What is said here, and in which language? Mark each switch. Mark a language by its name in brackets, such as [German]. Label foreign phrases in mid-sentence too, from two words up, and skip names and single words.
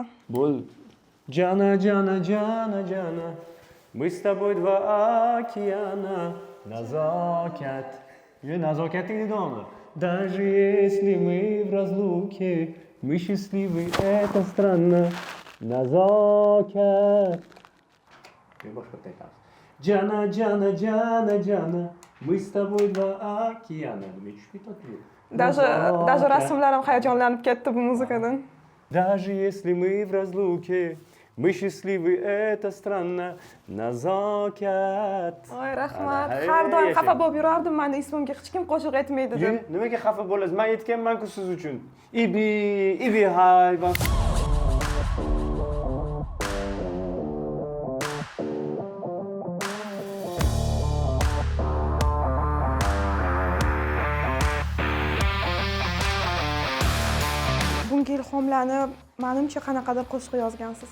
[Uzbek] Bo'l. Jana, jana, jana, jana. [Russian] Мы с тобой два океана. Назокат. [Uzbek] Назокатning davomli. [Russian] Даже если мы в разлуке, мы счастливы, это странно. Назокат. Jana, jana, jana, jana. Мы с тобой два океана. [Uzbek] Даже rasmlarim hayajonlanib ketdi bu muzikadan. [Russian] Даже если мы в разлуке, мы счастливы, это странно. Nazokat. [Uzbek] Oy, rahmat. Har doim xafa bo'lib yurardim, meni ismimga hech kim qo'shiq aytmaydi deb. Nimaga xafa bo'lasiz? Men aytganman-ku siz uchun. Ibi hayvon. Bunga ilhomlanib, menimcha qanaqadir qo'shiq yozgansiz.